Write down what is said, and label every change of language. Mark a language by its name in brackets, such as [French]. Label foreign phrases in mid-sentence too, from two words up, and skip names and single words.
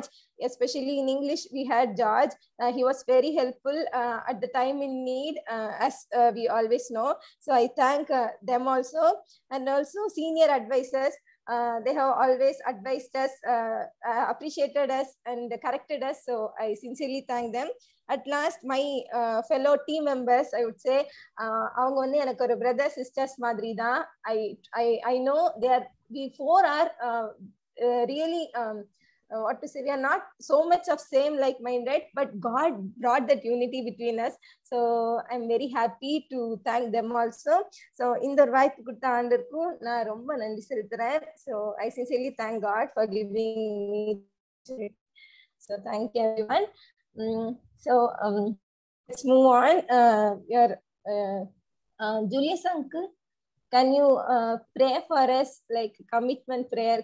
[English] Especially in English, we had George. He was very helpful at the time in need, as we always know. So I thank them also. And also senior advisors. They have always advised us, appreciated us, and corrected us. So I sincerely thank them. At last, my fellow team members, I would say, [Tamil] அவங்க வந்து எனக்கு ஒரு [English] brother sisters [Tamil] மாதிரி தான். [English] I know we four are really what to say, we are not so much of same like-minded, but God brought that unity between us. So I'm very happy to thank them also. [Tamil] So இந்த ஒரு வாய்ப்பு கொடுத்த ஆண்டவருக்கும் நான் ரொம்ப நன்றி செலுத்துறேன். [English] So I sincerely thank God for giving me. So thank you everyone. So let's move on. Your Julius uncle, can you pray for us, like commitment prayer?